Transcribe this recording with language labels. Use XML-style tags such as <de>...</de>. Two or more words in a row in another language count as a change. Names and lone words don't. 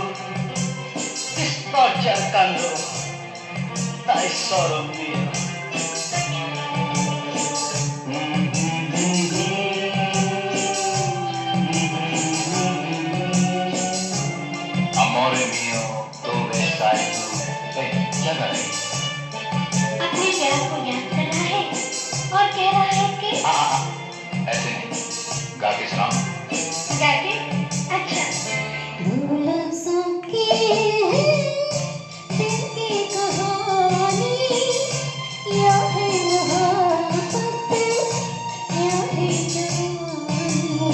<it>Ti sto cercando, dai solo mio. Amore mio, dove stai tu?</it> <hi>क्या कर रही? अपने प्यार को याद कर रहा है और कह रहा है कि ऐसे नहीं, गा के सुनाओ। गा के? अच्छा। दो लफ्ज़ों की दिल की कहानी, या है मोहब्बत या है जवानी।</hi>